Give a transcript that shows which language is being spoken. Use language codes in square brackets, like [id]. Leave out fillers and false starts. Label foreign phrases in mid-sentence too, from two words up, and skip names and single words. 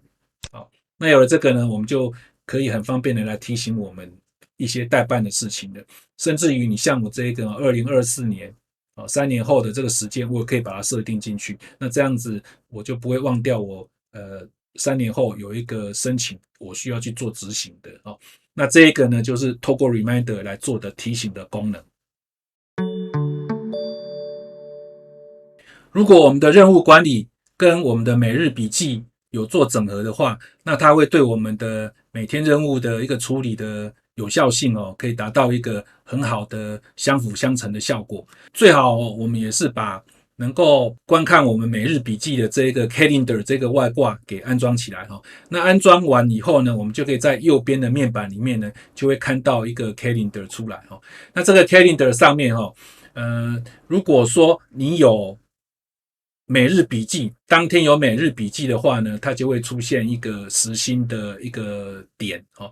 [zh] 好，那有了這個呢，我們就可以很方便的來提醒我們一些待辦的事情了。甚至於你像我這個2024年3年後的這個時間，我也可以把它設定進去。那這樣子我就不會忘掉我3年後有一個申請我需要去做執行的那這一個呢，就是透過 reminder 來做的提醒的功能。如果我們的任務管理跟我們的每日筆記有做整合的話，那它會對我們的每天任務的一個處理的有效性可以達到一個很好的相輔相成的效果。最好我們也是把能夠觀看我們每日筆記的這個 Calendar 這個外掛給安裝起來哈。那安裝完以後呢，我們就可以在右邊的面板裡面呢，就會看到一個 Calendar 出來哈。那這個 Calendar 上面如果說你有每日筆記，當天有每日筆記的話呢，它就會出現一個時薪的一個點哦。